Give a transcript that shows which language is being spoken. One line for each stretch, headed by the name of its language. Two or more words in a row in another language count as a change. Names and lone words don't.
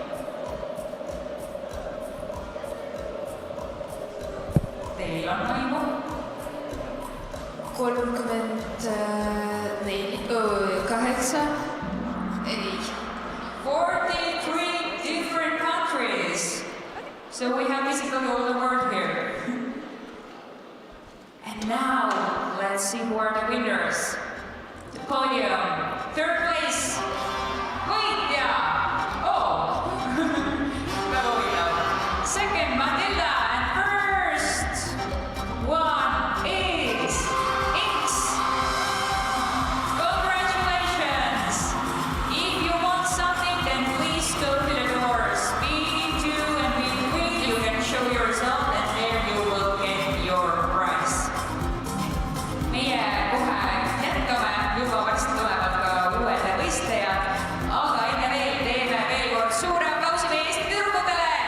Estonian: Teil on aimu? 38. Ei.
English: 43 different countries. So we have basically all the world here. And now, let's see who are the winners. The podium. Third place.
Estonian: Võitja. Oh. Väga huvitav.
English: Second, Matilda. And first one is X. Congratulations. If you want something, then please go to the doors. B2 and B3, you can show your result and there you will get your prize.
Estonian: Meie kohe jätkame, juba varsti tulevad ka uued võistlejad, aga enne veel teeme veel kord suure aplausi meie Eesti tüdrukutele!